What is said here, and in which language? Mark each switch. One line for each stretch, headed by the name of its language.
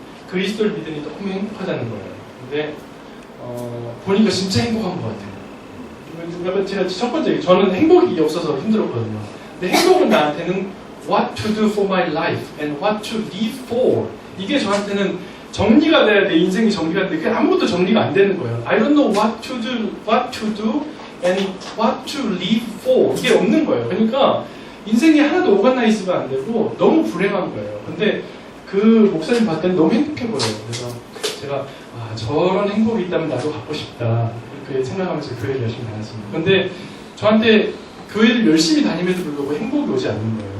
Korean: 그리스도를 믿으니 너무 행복하다는 거예요. 근데 보니까 진짜 행복한 것 같아요. 제가 첫 번째, 저는 행복이 없어서 힘들었거든요. 근데 행복은 나한테는
English: what to do for my life and what to live for.
Korean: 이게 저한테는 정리가 돼야 돼. 인생이 정리가 돼. 그게 아무것도 정리가 안 되는 거예요.
English: I don't know what to do and what to live for.
Korean: 이게 없는 거예요. 그러니까 인생이 하나도 오가나이즈가 안 되고 너무 불행한 거예요. 근데 그 목사님 봤더니 너무 행복해 보여요. 그래서 제가 저런 행복이 있다면 나도 갖고 싶다 이렇게 생각하면서 교회를 열심히 다녔습니다. 근데 저한테 교회를 열심히 다님에도 불구하고 행복이 오지 않는 거예요.